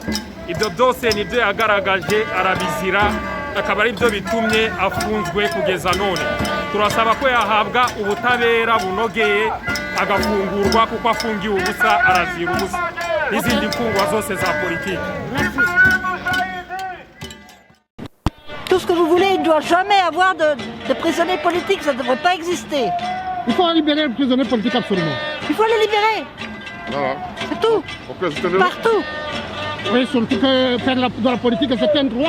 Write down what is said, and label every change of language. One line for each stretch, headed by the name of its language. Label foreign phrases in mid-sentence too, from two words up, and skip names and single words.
Kinyarwanda: Ibyo byose nibyo yagaragaje, arabizira, akaba ari byo bitumye afunzwe kugeza none. Turasaba ko yahabwa ubutabera bunogeye, agafungurwa kuko afungiwe ubusa, arazira ubusa n'izindi mfungwa zose za politiki.
French: Tout ce que vous voulez, il ne doit jamais avoir de prisonniers politiques, ça ne devrait pas exister. Il faut libérer les prisonniers politiques, absolument. Il faut les libérer. Voilà. C'est tout. Partout. Oui, surtout que faire de la politique, c'est un droit.